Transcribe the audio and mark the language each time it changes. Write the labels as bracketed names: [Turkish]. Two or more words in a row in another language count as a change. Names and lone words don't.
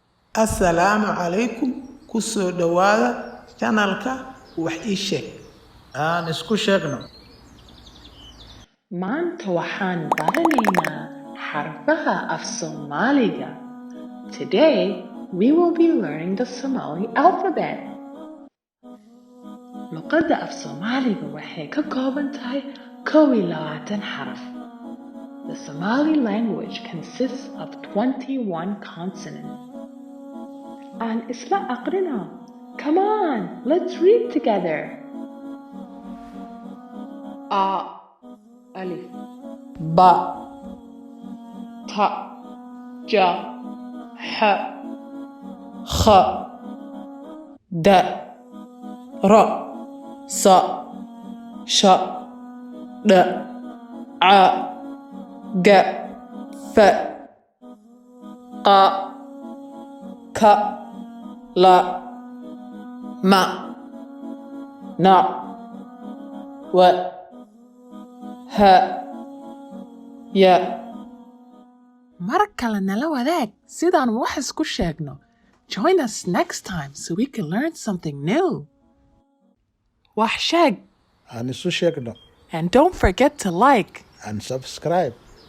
[Somali] Assalaamu calaykum. Ku soo dhawaada channelka wax ii sheeg. Aan isku sheegno. Maanta waxaan baranaynaa xarfaha af Soomaaliga. [English] Today we will be learning the Somali alphabet. [Somali] Luqadda af Soomaaliga waxay ka kooban tahay 21 xaraf. [English] The Somali language consists of 21 consonants. [Somali] Aan isla aqrino. [English] Come on, let's read together. [Somali] A ألف Ba, ت ج ح kha, da, ra, sa, sha, da, a, ga, fa, qa, ka, la, ma, na, wa, ha, ya. mar kale nala wadaag sidaan wax isku sheegno. [English] Join us next time so we can learn something new. [Somali] Wax sheeg, Aan isu sheegno. [English] and don't forget to like. And subscribe.